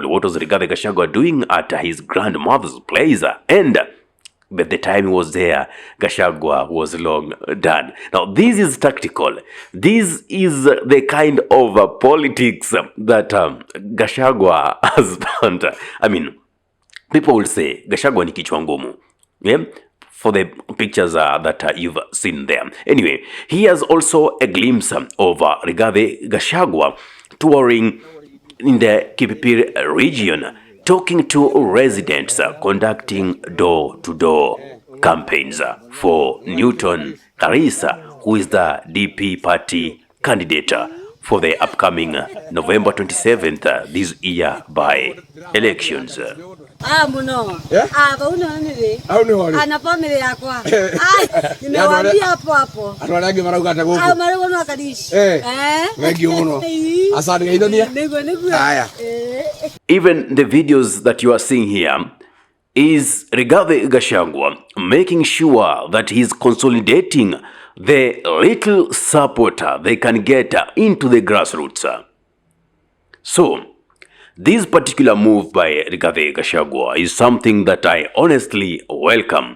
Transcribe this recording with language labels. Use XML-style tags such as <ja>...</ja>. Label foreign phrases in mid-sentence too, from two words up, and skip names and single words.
<en>What was Rigathi Gachagua doing at his grandmother's place? And by the time he was there, Gachagua was long done. Now, this is tactical. This is the kind of politics that Gachagua has done. I mean, people will say Gachagua</en> <sw>ni kichwa ngumu,</sw> <en>yeah, for the pictures that you've seen there. Anyway, he has also a glimpse of Rigathi Gachagua touring in the Kipipiri region, talking to residents, conducting door-to-door campaigns for Newton Karish, who is the DP party candidate for the upcoming November 27th this year by elections.</en> <ki>Muno. Ana family yakwa.</ki> <sw>Nimewaambia hapo hapo.</sw> <ki>Atwarage marauga ta guku. Marauga no Karish. Wengi muno. Asante gaithonia. Haya.</ki> <en>Even the videos that you are seeing here is Rigathi Gachagua making sure that he's consolidating the little support they can get into the grassroots. So, this particular move by Rigathi Gachagua is something that I honestly welcome.</en>